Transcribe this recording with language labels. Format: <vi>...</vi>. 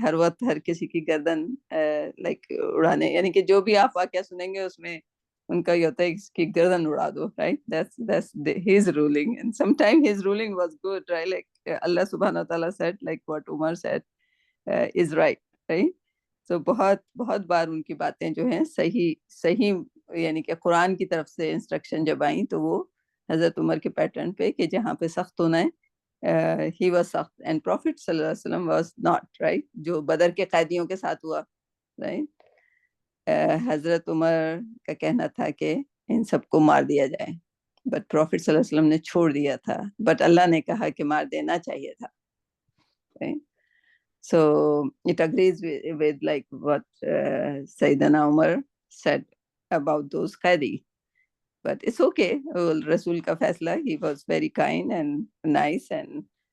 <ur>ہر وقت ہر کسی کی گردن لائک اڑانے، یعنی کہ جو بھی آپ واقعہ سنیں گے اس میں ان کا یہ ہوتا ہے اس کی گردن اڑا دو.</ur> <en>Right. that's his ruling, and sometimes his ruling was good, right? Like Allah subhanahu wa ta'ala said, like what Umar said is right. Right.</en> <ur>So بہت بار ان کی باتیں جو ہیں صحیح یعنی کہ قرآن کی طرف سے انسٹرکشن جب آئیں تو وہ حضرت عمر کے پیٹرن پہ کہ جہاں پہ سخت ہونا ہے</ur> <en>he was</en> <ur>سخت.</ur> <en>and Prophet صلی اللہ علیہ وسلم was not. Right.</en> <ur>جو بدر کے قیدیوں کے ساتھ ہوا.</ur> <en>Right.</en> <ur>حضرت عمر کا کہنا تھا کہ ان سب کو مار دیا جائے، بٹ پروفٹ صلی اللہ علیہ وسلم نے چھوڑ دیا تھا، بٹ اللہ نے کہا کہ مار دینا چاہیے تھا.</ur> <en>Right. So it agrees with like what Sayyidina Umar said about those qadi. But it's okay.</en> <ur>Rasul ka faisla,</ur> <en>he was very kind and nice and</en>